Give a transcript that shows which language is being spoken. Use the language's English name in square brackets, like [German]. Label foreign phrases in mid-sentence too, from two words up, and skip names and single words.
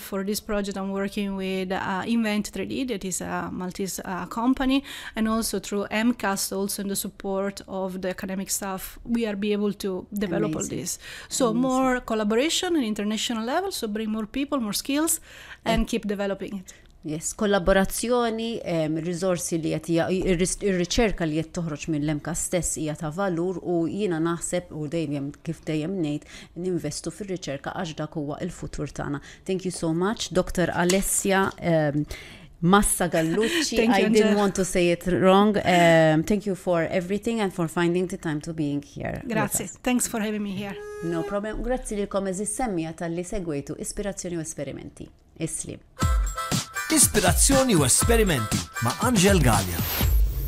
[English] For this project, I'm working with Invent 3D, that is a Maltese company, and also through MCAST, also in the support of the academic staff, we are be able to develop all this. So more collaboration at international level, so bring more people, more skills, and keep developing it. Yes, [Maltese] kollaborazzjoni, risorsi li ir-riċerka li qed toħroġ mill-lemka stess hija ta' valur, u jiena naħseb u dejjem kif dejjem ngħid ninvestu fir-riċerka għax dak huwa l-futur tagħna. [English] Thank you so much, Dr. Alexia Massa Gallucci. I didn't want to say it wrong. Thank you for everything and for finding the time to being here. Grazie. Thanks for having me here. No problem. [Maltese] Grazzi lilkom eżis semmija tal-li segwejtu Ispirazzjoni u Esperimenti. Islim. Ispirazzjoni u Esperimenti ma' Angel Gallia.